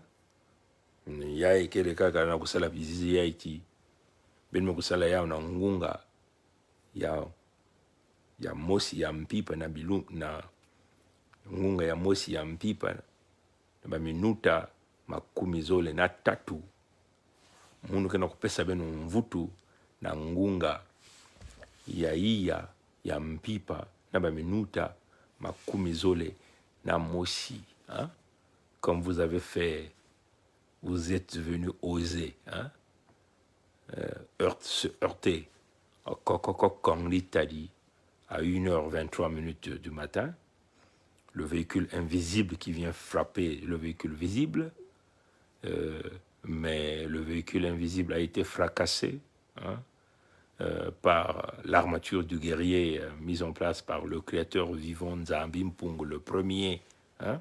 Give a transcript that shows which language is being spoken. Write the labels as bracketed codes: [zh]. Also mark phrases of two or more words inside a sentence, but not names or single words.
[kg] Yai kele kaka na kusala bizizi yaiti benme kusala yao na ngunga yao ya mosi ya mpipa na bilu na ngunga ya mosi ya mpipa na baminuta makumi zole na tatu mundu kena kupesa benu mvutu na ngunga ya iya ya mpipa na baminuta makumi zole na mosi, [fr] hein? Comme vous avez fait, vous êtes venu oser, hein? Se heurter comme l'Italie à 1h23 du matin, le véhicule invisible qui vient frapper le véhicule visible, mais le véhicule invisible a été fracassé, hein, par l'armature du guerrier mise en place par le créateur vivant Nzambi Mpungu le premier, hein.